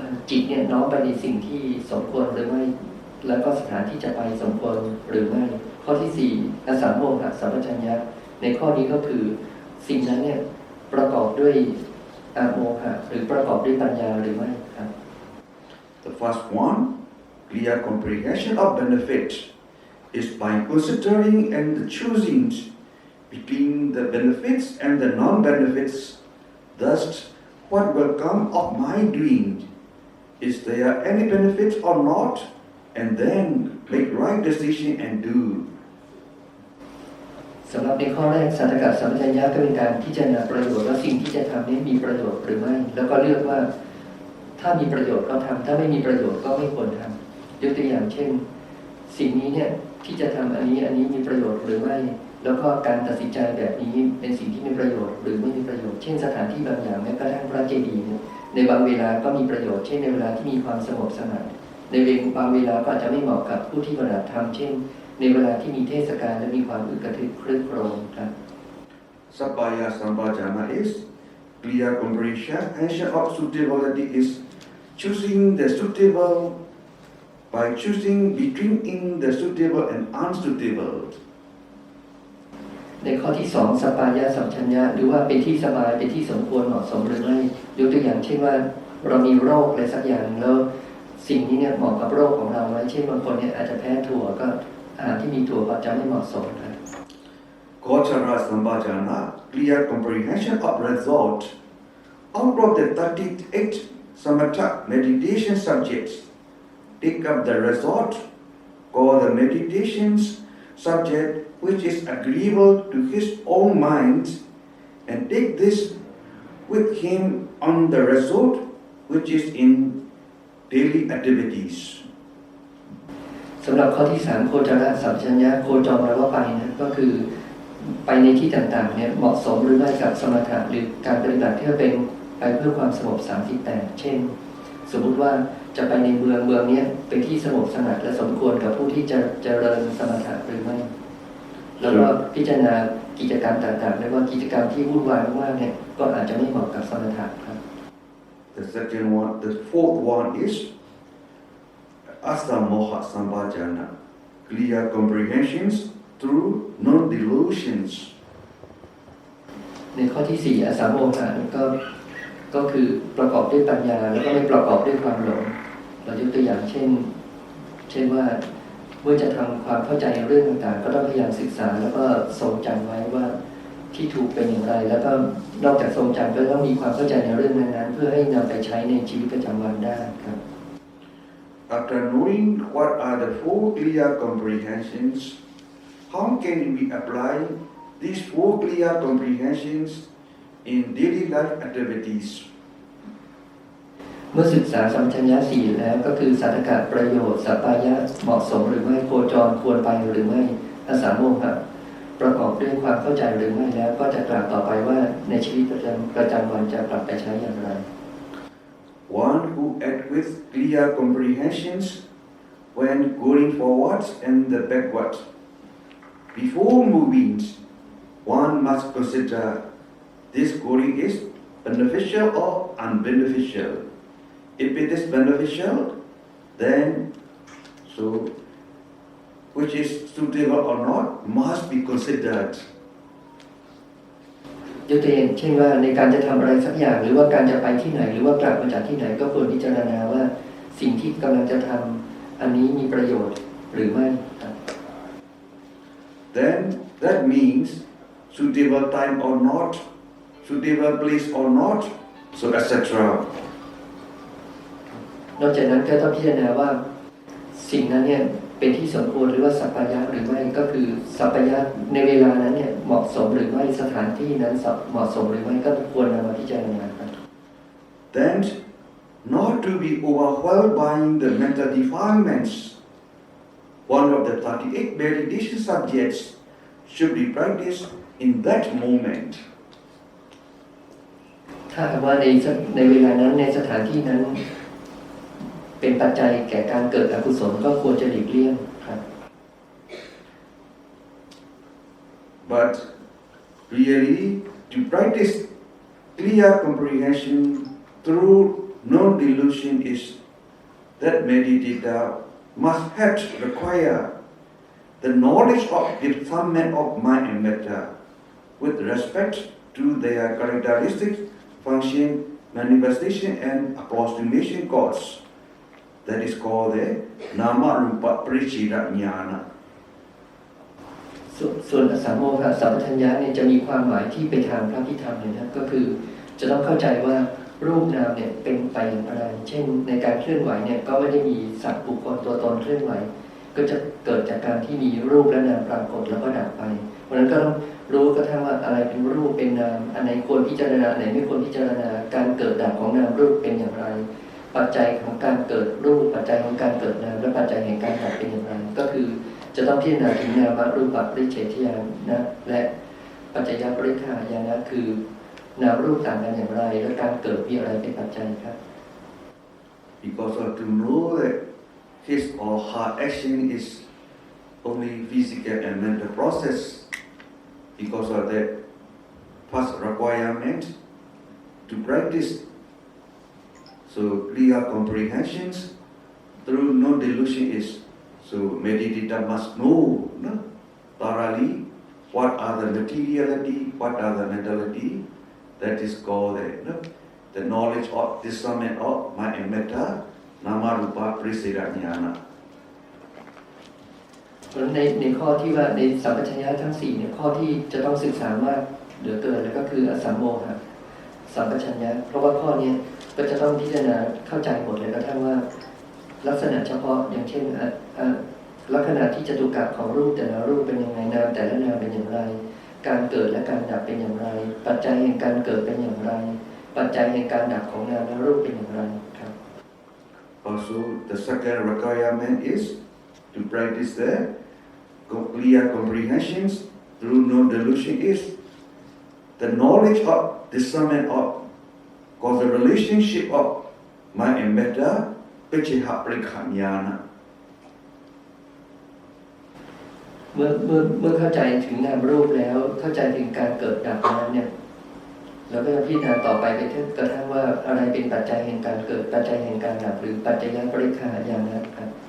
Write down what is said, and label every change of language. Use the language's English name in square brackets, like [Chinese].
[Thai] จิตเนี่ยน้อมไปในสิ่งที่สมควรหรือไม่แล้วก็สถานที่จะไปสมควรหรือไม่ข้อที่4อสัมโมหะสัมปชัญญะในข้อนี้ก็คือสิ่งนั้นเนี่ยประกอบด้วยอโมหะหรือประกอบด้วยปัญญาหรือไม่ครับ [English] The first one, clear comprehension of benefit, is by considering and choosing between the benefits and the non-benefits. Thus, what will come of my doing? Is there any benefit or not? And then make right decision and do. [Thai] สำหรับในข้อแรกสัทธกะสัมปชัญญะก็เป็นการพิจารณาประโยชน์ว่าสิ่งที่จะทำนี้มีประโยชน์หรือไม่แล้วก็เลือกว่าถ้ามีประโยชน์ก็ทำถ้าไม่มีประโยชน์ก็ไม่ควรทำยกตัวอย่างเช่น สิ่งนี้เนี่ยที่จะทำอันนี้มีประโยชน์หรือไม่แล้วก็การตัดสินใจแบบนี้เป็นสิ่งที่มีประโยชน์หรือไม่มีประโยชน์เช่นสถานที่บางอย่างแม้กระทั่งพระเจดีย์ในบางเวลาก็มีประโยชน์เช่นในเวลาที่มีความสงบสงัดในบางเวลาก็อาจจะไม่เหมาะกับผู้ที่ปฏิบัติธรรมเช่นในเวลาที่มีเทศกาลและมีความอึกกระทึกครึกโครมครับ [English] Sabbaya sampajana is clear comprehension of suitability is choosing the suitable by choosing between the suitable and unsuitable. [Thai] ในข้อที่2สัปปายะสัมปชัญญะหรือว่าเป็นที่สบายเป็นที่สมควรเหมาะสมหรือไม่ยกตัวอย่างเช่นว่าเรามีโรคอะไรสักอย่างแล้วสิ่งนี้เนี่ยเหมาะกับโรคของเราไหมเช่นบางคนเนี่ยอาจจะแพ้ถั่วก็อาหารที่มีถั่วก็จะไม่เหมาะสมครับ [English] Gochara sampajana, clear comprehension of result. Out of the 38 samatha meditation subjects, take up the result, call the meditations subject which is agreeable to his own mind, and take this with him on the result which is in daily activities. [Thai] สำหรับข้อที่3โคจรสัมปชัญญะโคจรแปลว่าไปนะก็คือไปในที่ต่างๆเนี่ยเหมาะสมหรือไม่กับสมถะหรือการปฏิบัติที่เป็นไปเพื่อความสงบ38เช่นสมมุติว่าจะไปในเมืองนี้เป็นที่สงบสงัดและสมควรกับผู้ที่จะเจริญสมถะหรือไม่แล้วก็พิจารณา กิจกรรมต่างๆไม่ว่ากิจกรรมที่วุ่นวายมากเนี่ยก็อาจจะไม่เหมาะกับสมถะครับ [English] The fourth one is Asta Moha Sambhajana, clear comprehensions through non-delusions. [Thai] ในข้อที่4อสัมโมหะก็คือประกอบด้วยปัญญาแล้วก็ไม่ประกอบด้วยความหลงเรายกตัวอย่างเช่นว่าเมื่อจะทำความเข้าใจเรื่องต่างๆก็ต้องพยายามศึกษาแล้วก็ทรงจำไว้ว่าที่ถูกเป็นอย่างไรแล้วก็นอกจากทรงจำก็ต้องมีความเข้าใจในเรื่องนั้นๆเพื่อให้นำไปใช้ในชีวิตประจำวันได้ครับ [English] After knowing what are the four clear comprehensions, how can we apply these four clear comprehensions in daily life activities? [Thai] เมื่อศึกษาสัมปชัญญะสี่แล้วก็คือสัตตกะประโยชน์สัปปายะเหมาะสมหรือไม่โคจรควรไปหรือไม่อสัมโมหะประกอบด้วยความเข้าใจหรือไม่แล้วก็จะกล่าวต่อไปว่าในชีวิตประจำวันจะปรับไปใช้อย่างไร [English] One who act with clear comprehensions when going forwards and backwards. Before moving, one must consider this going is beneficial or unbeneficial. If it is beneficial, then which is suitable or not must be considered. [Thai] ยกตัวอย่างเช่นว่าในการจะทำอะไรสักอย่างหรือว่าการจะไปที่ไหนหรือว่ากลับมาจากที่ไหนก็ควรพิจารณาว่าสิ่งที่กำลังจะทำอันนี้มีประโยชน์หรือไม่ [English] Then that means suitable time or not, suitable place or not, so etc. [Thai] นอกจากนั้นก็ต้องพิจารณาว่าสิ่งนั้นเนี่ยเป็นที่สมควรหรือว่าสัปปายะหรือไม่ก็คือสัปปายะในเวลานั้นเนี่ยเหมาะสมหรือไม่สถานที่นั้นเหมาะสมหรือไม่ก็ควรนำมาพิจารณาครับ [English] Then not to be overwhelmed by the mental defilements. One of the 38 meditation subjects should be practiced in that moment. [Thai] ถ้าหากว่าในเวลานั้นในสถานที่นั้นเป็นปัจจัยแก่การเกิดอกุศลก็ควรจะหลีกเลี่ยงครับ [English] But really to practice clear comprehension through non-delusion is that meditator must have require the knowledge of discernment of mind and matter with respect to their characteristics, function, manifestation and approximation cause. That is called the Nama Rupa Parichira Jnana. [Thai] ส่วนอสัมโมหะสัมปชัญญะเนี่ยจะมีความหมายที่ไปทางพระพิธรรมเลยนะก็คือจะต้องเข้าใจว่ารูปนามเนี่ยเป็นไปอย่างไรเช่นในการเคลื่อนไหวเนี่ยก็ไม่ได้มีสัตว์บุคคลตัวตนเคลื่อนไหวก็จะเกิดจากการที่มีรูปและนามปรากฏแล้วก็ดับไปเพราะฉะนั้นก็ต้องรู้กระทั่งว่าอะไรเป็นรูปเป็นนามอันไหนควรพิจารณาอันไหนไม่ควรพิจารณาการเกิดดับของนามรูปเป็นอย่างไร ปัจจัยของการเกิดรูปปัจจัยของการเกิดนามและปัจจัยแห่งการดับเป็นอย่างไรก็คือจะต้องพิจารณาถึงนามรูปปริเฉทญาณและปัจจยปริฆายานะคือนามรูปต่างกันอย่างไรและการเกิดมีอะไรเป็นปัจจัยครับ [English] Because of to know that his or her action is only physical and mental process. Because of that first requirement to practice so clear comprehensions through non-delusion is so meditator must know thoroughly what are the materiality, what are the mentality. That is called the knowledge of discernment of mind and matter, Nama Rupa Parichira Jnana. [Thai] เพราะในข้อที่ว่าในสัมปชัญญะทั้ง4เนี่ยข้อที่จะต้องศึกษามากเหลือเกินแล้วก็คืออสัมโมหะสัมปชัญญะเพราะว่าข้อนี้ก็จะต้องพิจารณาเข้าใจหมดเลยกระทั่งว่าลักษณะเฉพาะอย่างเช่นลักษณะที่จตุกะของรูปแต่ละรูปเป็นยังไงนามแต่ละนามเป็นอย่างไรการเกิดและการดับเป็นอย่างไรปัจจัยแห่งการเกิดเป็นอย่างไรปัจจัยแห่งการดับของนามและรูปเป็นอย่างไรครับ [English] Also, the second requirement is to practice the clear comprehensions through non-delusion is the knowledge of discernment of causal relationship of mind and matter, Pacceka Parikha Jnana. [Thai] เมื่อเข้าใจถึงนามรูปแล้วเข้าใจถึงการเกิดดับนั้นเนี่ยเราก็จะพิจารณาต่อไปไปกระทั่งว่าอะไรเป็นปัจจัยแห่งการเกิดปัจจัยแห่งการดับหรือปัจจัยปริฆาอย่างนั้นครับ